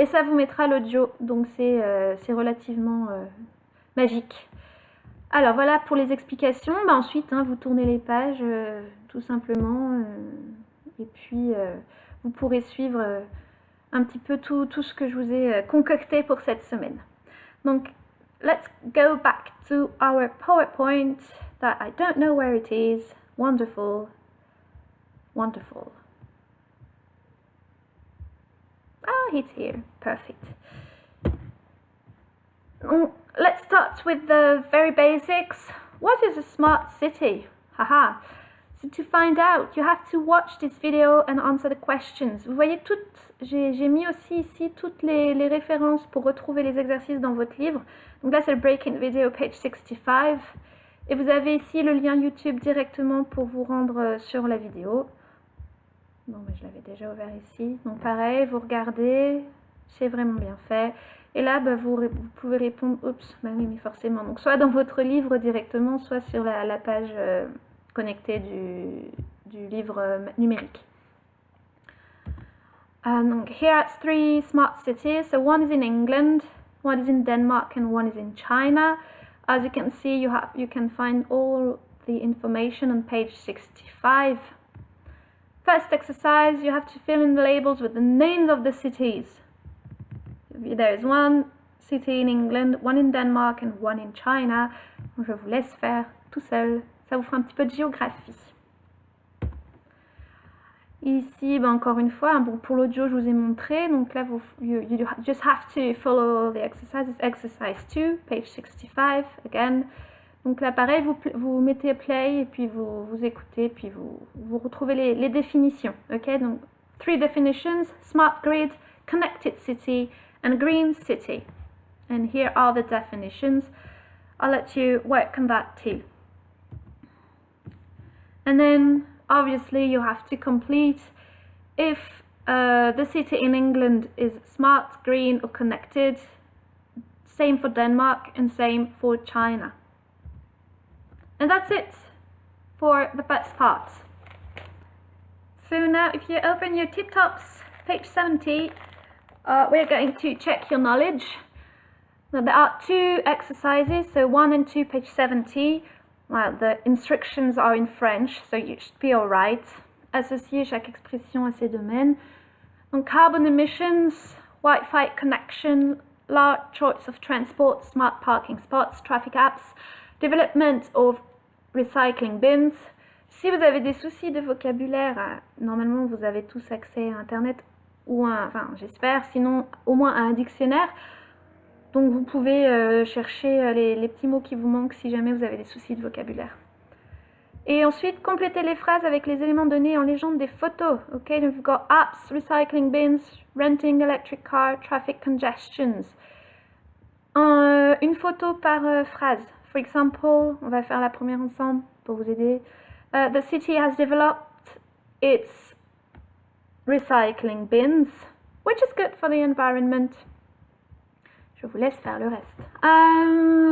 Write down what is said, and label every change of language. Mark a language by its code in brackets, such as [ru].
[fr] Et ça vous mettra l'audio, donc c'est relativement magique. Alors voilà pour les explications. Ensuite, vous tournez les pages tout simplement et puis vous pourrez suivre un petit peu tout ce que je vous ai concocté pour cette semaine. [en] Donc, let's go back to our PowerPoint that I don't know where it is. Wonderful, wonderful. Ah, it's here. Perfect. Let's start with the very basics. What is a smart city? Haha. So to find out, you have to watch this video and answer the questions. [fr] Vous voyez j'ai mis aussi ici toutes les références pour retrouver les exercices dans votre livre. Donc là, c'est le break-in video, page 65. Et vous avez ici le lien YouTube directement pour vous rendre sur la vidéo. Bon, je l'avais déjà ouvert ici. Donc pareil, vous regardez, c'est vraiment bien fait. Et là, vous pouvez répondre, oups, oui, mais forcément. Donc, soit dans votre livre directement, soit sur la page connectée du livre numérique. [en] Donc, here are 3 smart cities. So, one is in England, one is in Denmark, and one is in China. As you can see, you can find all the information on page 65. First exercise, you have to fill in the labels with the names of the cities. There is one city in England, one in Denmark and one in China. [fr] Je vous laisse faire tout seul. Ça vous fera un petit peu de géographie. Ici, encore une fois, pour l'audio, je vous ai montré. Donc là, [en] you just have to follow the exercises. Exercise 2, page 65, again. [fr] Donc là, pareil, vous mettez play et puis vous écoutez, puis vous retrouvez les définitions. [en] Ok, donc 3 definitions: smart grid, connected city, and green city. And here are the definitions. I'll let you work on that too. And then obviously you have to complete if the city in England is smart, green or connected. Same for Denmark and same for China. And that's it for the first part. So now if you open your tip tops, page 70, we're going to check your knowledge. Now there are two exercises, so 1 and 2, page 70. Well, the instructions are in French, so you should be alright. [fr] Associer chaque expression à ses domaines. [en] Donc carbon emissions, Wi-Fi connection, large choice of transport, smart parking spots, traffic apps, development of recycling bins. [fr] Si vous avez des soucis de vocabulaire, normalement vous avez tous accès à Internet ou enfin j'espère, sinon au moins à un dictionnaire. Donc vous pouvez chercher les petits mots qui vous manquent si jamais vous avez des soucis de vocabulaire. Et ensuite, complétez les phrases avec les éléments donnés en légende des photos. [en] Ok, donc you've got apps, recycling bins, renting electric car, traffic congestions. [fr] Une photo par phrase. [en] For example, [fr] on va faire la première ensemble pour vous aider. [en] The city has developed its recycling bins, which is good for the environment. [fr] Je vous laisse faire le reste.